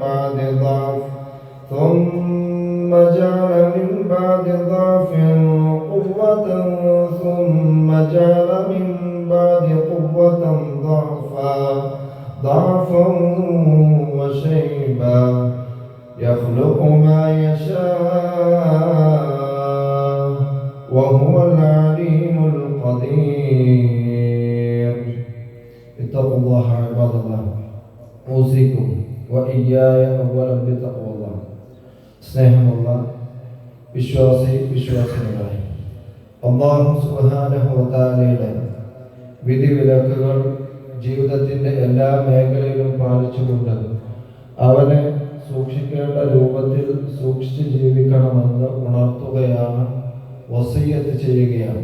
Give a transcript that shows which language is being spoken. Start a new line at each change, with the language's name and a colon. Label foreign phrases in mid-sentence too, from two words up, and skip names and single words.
Arabic: بعد ضعف قوة ثم جعل من بعد قوة ضعفا وشيبا يخلق ما يشاء وهو العليم القدير. اتقوا الله عباد الله. أوصيكم وإياي أولا بتقوى الله.
Malayalam: സ്നേഹമുള്ള വിശ്വാസികളെ,
Arabic: الله سبحانه وتعالى
Malayalam: വിധിവിലക്കുകൾ ജീവിതത്തിൻ്റെ എല്ലാ മേഖലയിലും പാലിച്ചുകൊണ്ട് അവനെ സൂക്ഷിക്കേണ്ട രൂപത്തിൽ സൂക്ഷിച്ച് ജീവിക്കണമെന്ന് ഉണർത്തുകയാണ്, വസിയ്യത്ത് ചെയ്യുകയാണ്.